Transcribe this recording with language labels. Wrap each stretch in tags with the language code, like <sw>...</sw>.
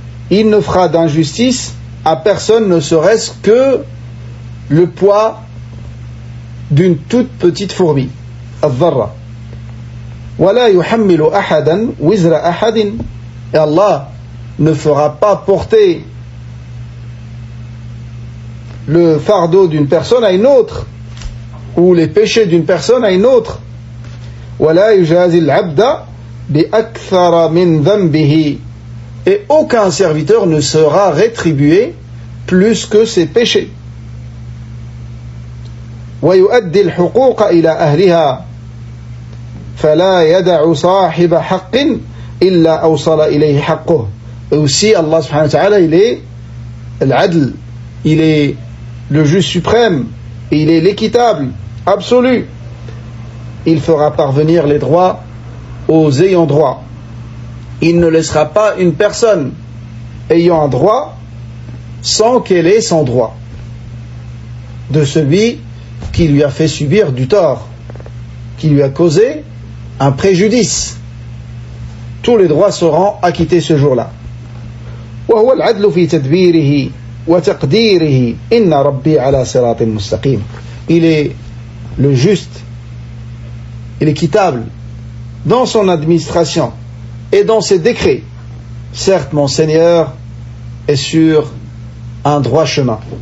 <fr>Il ne fera d'injustice à personne, ne serait-ce que le poids d'une toute petite fourmi. Al-dharra.</fr> <ar>Wala yuhammilu ahadan wizra ahadin.</ar> <fr>Et Allah ne fera pas porter le fardeau d'une personne à une autre, ou les péchés d'une personne à une autre.</fr> <ar>ولا يجازي العبد بأكثر من ذنبه</ar> <fr>Et aucun serviteur ne sera rétribué plus que ses péchés.</fr> <ar>ويؤدي الحقوق إلى أهلها فلا يدع صاحب حق إلا أوصل إليه حقه.</ar> <fr>Et aussi Allah</fr> <ar>subhanahu wa ta'ala,</ar> <fr>il est l'adl, il est le juge suprême, il est l'équitable absolu. Il fera parvenir les droits aux ayants droit. Il ne laissera pas une personne ayant un droit sans qu'elle ait son droit de celui qui lui a fait subir du tort, qui lui a causé un préjudice. Tous les droits seront acquittés ce jour-là.</fr> <ar>وهو العدل في تدبيره وتقديره إن ربي على صراط مستقيم.</ar> <fr>Il est le juste et l'équitable dans son administration et dans ses décrets. Certes, mon Seigneur est sur un droit chemin.</fr>